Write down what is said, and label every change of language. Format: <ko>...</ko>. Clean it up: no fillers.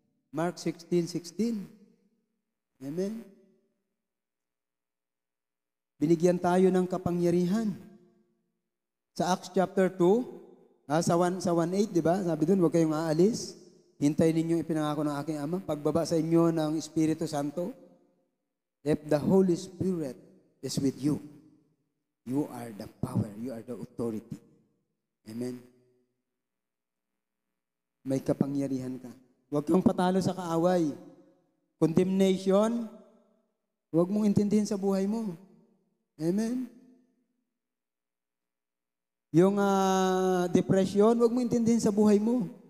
<en>Mark 16:16. Amen?</en> <tl>Binigyan tayo ng kapangyarihan. Sa Acts chapter 2, sa 1:8, di ba? Sabi doon, huwag kayong aalis. Hintayin ninyo ipinangako ng aking Ama. Pagbaba sa inyo ng Espiritu Santo,</tl> <en>if the Holy Spirit is with you, you are the power, you are the authority.</en> <tl>Amen? May kapangyarihan ka. Huwag kang patalo sa kaaway. Condemnation, huwag mong intindihin sa buhay mo. Amen? Yung depression, huwag mong intindihin sa buhay mo.</tl>